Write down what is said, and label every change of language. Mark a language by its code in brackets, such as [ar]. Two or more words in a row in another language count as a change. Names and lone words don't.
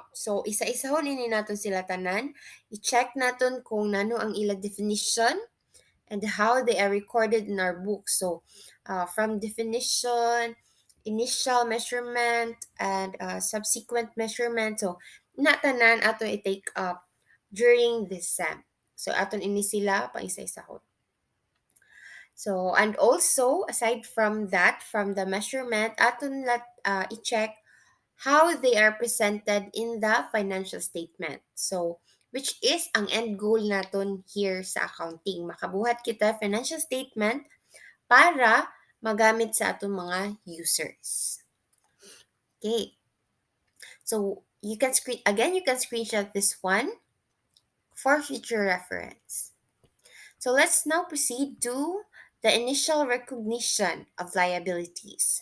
[hil] So isa-isahon ini naton sila tanan, i-check naton kung nano ang ila definition [en] and how they are recorded in our book. So, from definition, initial measurement, and subsequent measurement. [hil] So, natanan ato i-take up [en] during this SEM. [hil] So, aton ini sila pang isa-isahon. [en] So, and also, aside from that, from the measurement, aton i-check how they are presented in the financial statement. So, which is ang end goal naton here sa accounting. [hil] Makabuhat kita [en] financial statement [hil] para magamit sa atong mga users. [en] Okay. So, you can screenshot this one for future reference. So, let's now proceed to the initial recognition of liabilities.